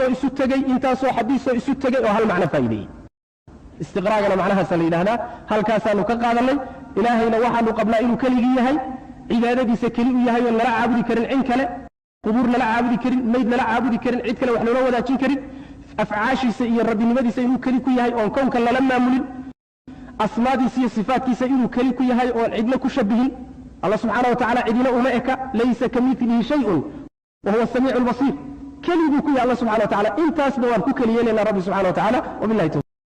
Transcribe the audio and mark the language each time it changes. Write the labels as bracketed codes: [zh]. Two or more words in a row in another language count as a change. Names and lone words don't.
[so] oo isu tagay intaasoo xadiis oo isu tagay oo hal macna faa'iideeyay istiqraagana macnaha salidahna halkaasaanu ka qaadanay ilaahayna waxaanu qabnaa inuu kaligi yahay cibaadadiisa kali u yahay oo la caabudi karin cin kale qubuur la caabudi karin mayd la caabudi karin cid kale wax loo wadaajin karin afcaashiisa iyo rabbinimadiisa inuu kali ku yahay oo koonka la maamulin asmaadiisa iyo sifaadkiisa inuu kali ku yahay oo cidna ku shabihin [ar] الله سبحانه وتعالى [so] cidina uma eka [ar] ليس كمثله شيء وهو السميع البصير [so] kali ku yahay [ar] الله سبحانه وتعالى [so] intaas dawaan ku kaliyeena rabbi [ar] سبحانه وتعالى وبالله